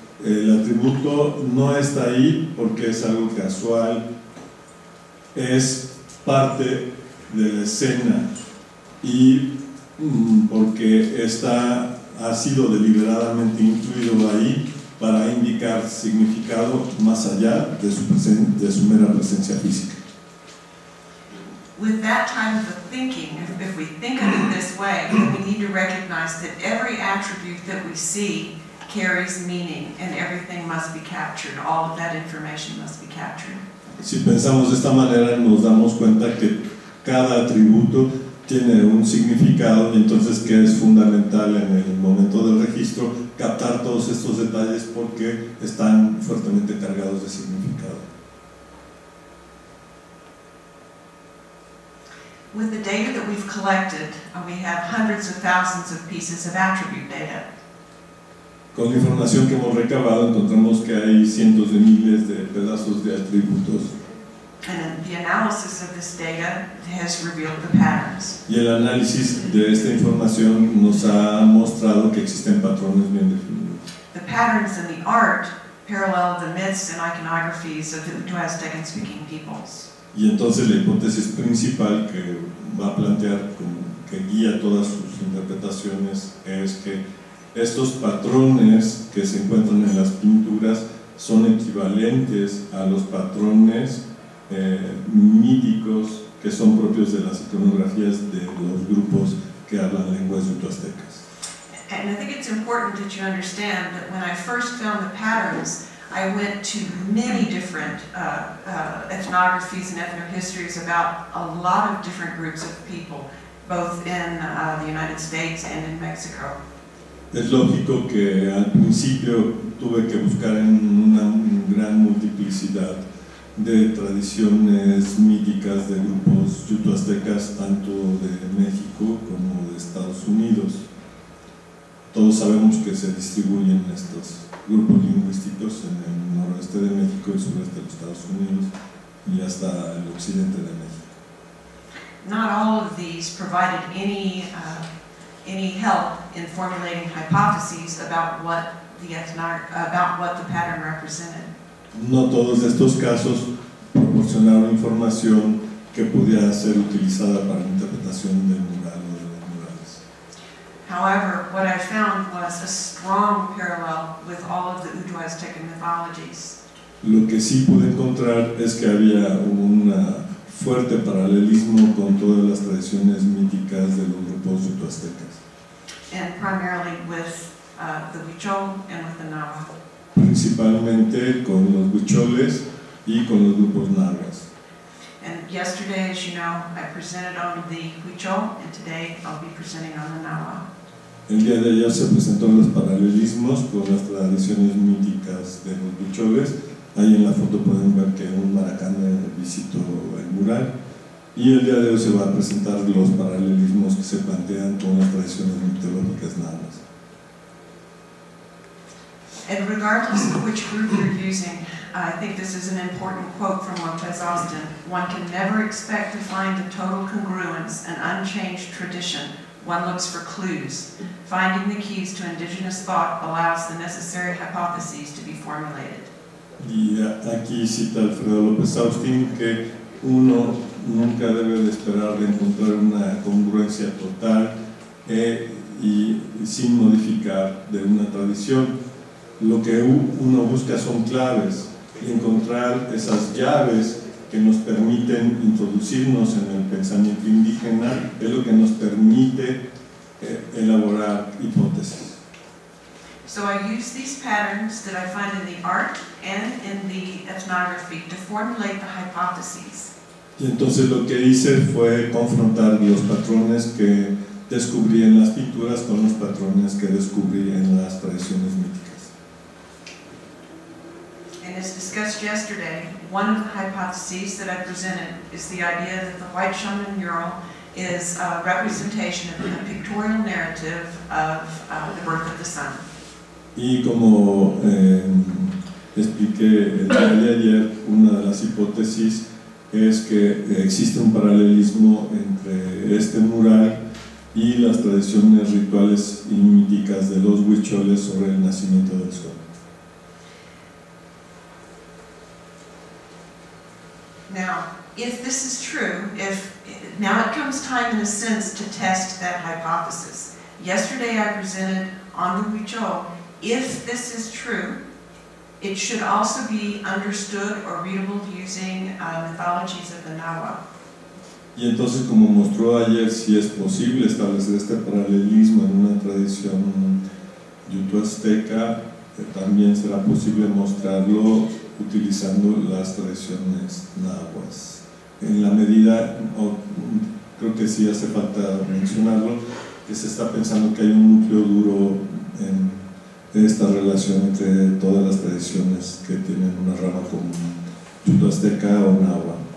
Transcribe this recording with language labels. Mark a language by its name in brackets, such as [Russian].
[Spanish] el atributo no está ahí porque es algo casual, es parte de la escena y porque ha sido deliberadamente incluido ahí para indicar significado más allá de su mera presencia física. [English] With that kind of a thinking, if we think of it this way, then we need to recognize that every attribute that we see carries meaning and everything must be captured. All of that information must be captured. [Spanish] Si pensamos de esta manera, nos damos cuenta que cada atributo tiene un significado y entonces que es fundamental en el momento del registro captar todos estos detalles porque están fuertemente cargados de significado. [English] With the data that we've collected, we have hundreds of thousands of pieces of attribute data. [Spanish] Con la información que hemos recabado encontramos que hay cientos de miles de pedazos de atributos. [English] And the analysis of this data has revealed the patterns. [Spanish] Y el análisis de esta información nos ha mostrado que existen patrones bien definidos. [English] The patterns in the art parallel the myths and iconographies of the Uto-Aztec and speaking peoples. [Spanish] Y entonces la hipótesis principal que va a plantear, que guía todas sus interpretaciones, es que estos patrones que se encuentran en las pinturas son equivalentes a los patrones míticos que son propios de las iconografías de los grupos que hablan lenguas uto-aztecas. [English] And I think it's important that you understand that when I first found the patterns, I went to many different ethnographies and ethnohistories about a lot of different groups of people, both in the United States and in Mexico. [Spanish] Es lógico que al principio tuve que buscar en una gran multiplicidad de tradiciones míticas de grupos yuto-aztecas, tanto de México como de Estados Unidos. Todos sabemos que se distribuyen estos grupos lingüísticos en el noroeste de México, el sureste de los Estados Unidos y hasta el occidente de México. [English] Not all of these provided any help in formulating hypotheses about what the pattern represented. [Spanish] No todos estos casos proporcionaron información que pudiera ser utilizada para la interpretación del mural o de los murales. [English] However, what I found was a strong parallel with all of the Uto-Aztec mythologies. [Spanish] Lo que sí pude encontrar es que había un fuerte paralelismo con todas las tradiciones míticas de los grupos uto-aztecas. [English] And primarily with the Huichol and with the Nahua. [Spanish] Principalmente con los huicholes y con los grupos nahuas. [English] And yesterday, as you know, I presented on the Huichol, and today I'll be presenting on the Nahua. [Spanish] El día de ayer se presentó los paralelismos con las tradiciones míticas de los huicholes. Ahí en la foto pueden ver que un maracame visitó el mural. Y el día de hoy se va a presentar los paralelismos que se plantean con las tradiciones mitológicas nahuas. [English] And regardless of which group you're using, I think this is an important quote from Lopez Austin. One can never expect to find a total congruence, an unchanged tradition. One looks for clues. Finding the keys to indigenous thought allows the necessary hypotheses to be formulated. [Spanish] Y aquí cita Alfredo López Austin que uno nunca debe de esperar de encontrar una congruencia total y sin modificar de una tradición. Lo que uno busca son claves y encontrar esas llaves que nos permiten introducirnos en el pensamiento indígena es lo que nos permite elaborar hipótesis. [English] So I use these patterns that I find in the art and in the ethnography to formulate the hypotheses. [Spanish] Y entonces lo que hice fue confrontar los patrones que descubrí en las pinturas con los patrones que descubrí en las tradiciones míticas. [English] And as discussed yesterday, one of the hypotheses that I presented is the idea that the White Shaman mural is a representation of the pictorial narrative of the birth of the sun. [Spanish] Y como expliqué el día de ayer, una de las hipótesis es que existe un paralelismo entre este mural y las tradiciones rituales y míticas de los huicholes sobre el nacimiento del sol. [English] Now, if this is true, now it comes time in a sense to test that hypothesis. Yesterday I presented on the Huichol. If this is true, it should also be understood or readable using mythologies of the Nahua. [Spanish] Y entonces, como mostró ayer, si es posible establecer este paralelismo en una tradición yuto-azteca, también será posible mostrarlo utilizando las tradiciones nahuas. En la medida, creo que sí hace falta mencionarlo, que se está pensando que hay un núcleo duro en esta relación entre todas las tradiciones que tienen una rama común, yuto-azteca o nahua.